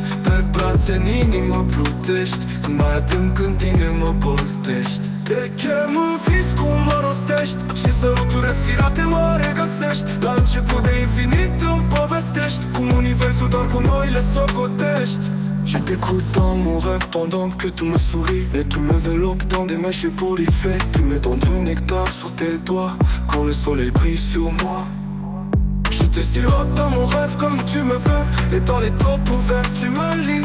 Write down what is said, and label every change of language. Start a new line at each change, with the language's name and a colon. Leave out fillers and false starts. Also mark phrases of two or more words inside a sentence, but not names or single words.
Romanian: Pe brațe în inimă plutești, când mai adânc în tine mă boltești. Te chem în vis cum mă rostești și săruturi răsfirate mă regăsești. La început de infinit îmi povestești cum universul doar cu noi le socotești.
French: Je t'écoute dans mon rêve pendant que tu me souris, et tu m'enveloppes dans des mains ébouriffées. Tu me donnes du nectar sur tes doigts quand le soleil brille sur moi. Je te sirote dans mon rêve comme tu me veux, Et dans les taupes ouvertes tu me lis.